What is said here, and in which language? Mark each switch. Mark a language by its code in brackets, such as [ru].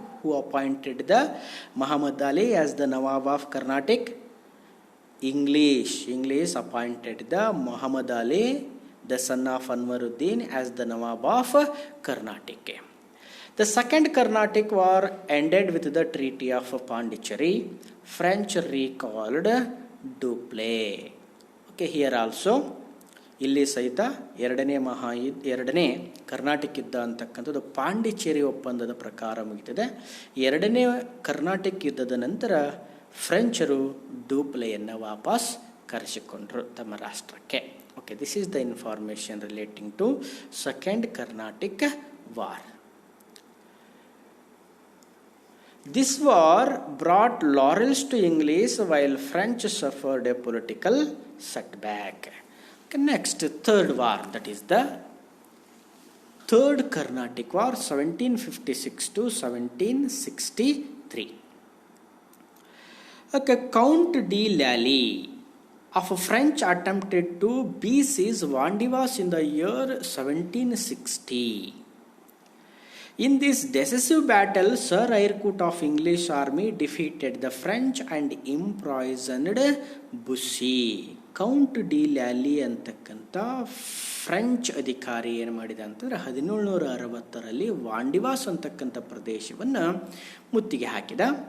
[en] Who appointed the Mohammed Ali as the Nawab of Carnatic? English appointed the Mohammed Ali, the son of Anwaruddin, as the Nawab of Carnatic. The second Carnatic war ended with the Treaty of Pondicherry. French recalled Dupleix. Okay, here also [kn] ಇಲ್ಲಿ ಸಹಿತ ಎರಡನೇ ಕರ್ನಾಟಕ ಯುದ್ಧ ಅಂತಕ್ಕಂಥದ್ದು ಪಾಂಡಿಚೇರಿ ಒಪ್ಪಂದದ ಪ್ರಕಾರ ಮುಗಿದಿದೆ. ಎರಡನೇ ಕರ್ನಾಟಕ ಯುದ್ಧದ ನಂತರ ಫ್ರೆಂಚರು ಡೂಪ್ಲೆಯನ್ನು ವಾಪಸ್ ಕರೆಸಿಕೊಂಡರು ತಮ್ಮ ರಾಷ್ಟ್ರಕ್ಕೆ. [en] Okay, this is the information relating to second Carnatic war. This war brought laurels to English while French suffered a political setback. Okay, next, third war, that is the Third Carnatic War, 1756 to 1763. Okay, Count de Lally of French attempted to besiege Vandivas in the year 1760. In this decisive battle, Sir Eyrecourt of English army defeated the French and imprisoned Bussy. [kn] Count D ಲ್ಯಾಲಿ ಅಂತಕ್ಕಂಥ French ಅಧಿಕಾರಿ ಏನು ಮಾಡಿದ ಅಂತಂದರೆ 1760ರಲ್ಲಿ ವಾಂಡಿವಾಸ್ ಅಂತಕ್ಕಂಥ ಪ್ರದೇಶವನ್ನು ಮುತ್ತಿಗೆ ಹಾಕಿದ.